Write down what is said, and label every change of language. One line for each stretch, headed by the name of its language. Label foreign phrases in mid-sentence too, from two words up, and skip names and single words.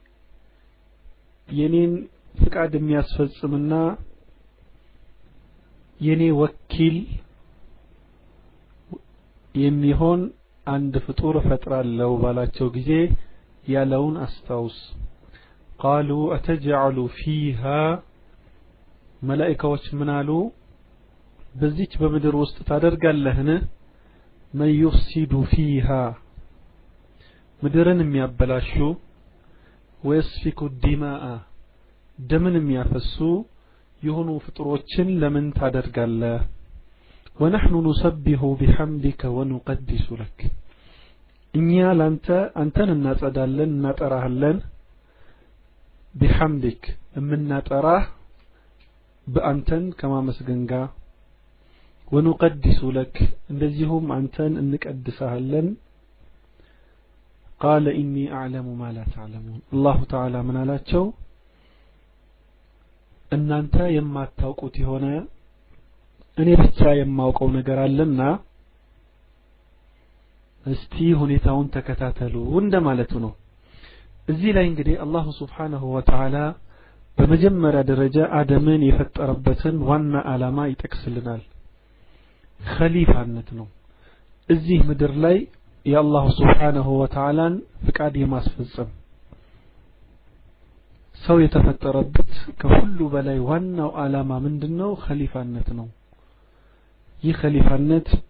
Amharic: የኔን ፍቃድ የሚያስፈጽምና የኔ ወኪል የሚሆን አንድ ፍጡር ፈጥራለሁ ባላቸው ጊዜ ያለውን አስታውስ
Arabic: قالوا أتجعل فيها
Amharic: መላእክቶች ምናሉ በዚች በምድር ውስጥ ታደርጋለህን من
Arabic: يفسد فيها
Amharic: ምድርን የሚያበላሹ
Arabic: ويسفك الدماء
Amharic: ደምን የሚያፈሱ የሆኑ ፍጥሮችን ለምን ታደርጋለህ
Arabic: ونحن نسبح بحمدك ونقدس لك
Amharic: እኛ ላንተ አንተን እናጸዳለን እናጠራሃለን بحمدك እናጠራህ በአንተን ከማመስገን ጋር
Arabic: ونقدس لك
Amharic: እንደዚሁም አንተን እንቀድሳለን
Arabic: قال إني أعلم ما لا تعلمون الله تعالى من
Amharic: አላቸው እናንተ የማታውቁት የሆነ እኔ ብቻ የማውቀው ነገር አለና እስቲ ሁኔታውን ተከታተሉ እንደማለቱ ነው እዚህ ላይ እንግዲህ አላህ
Arabic: سبحانه وتعالى
Amharic: በመጀመሪያ ደረጃ አደምን የፈጠረበትን ዋና ዓላማ ይጠቅስልናል ኸሊፋነት ነው እዚህ ምድር ላይ የአላህ
Arabic: سبحانه وتعالى
Amharic: ን ፍቃድ የማስፈጸም ሰው የተፈጠረበት ከሁሉ በላይ ዋናው ዓላማ ምንድነው ኸሊፋነት ነው ይህ ኸሊፋነት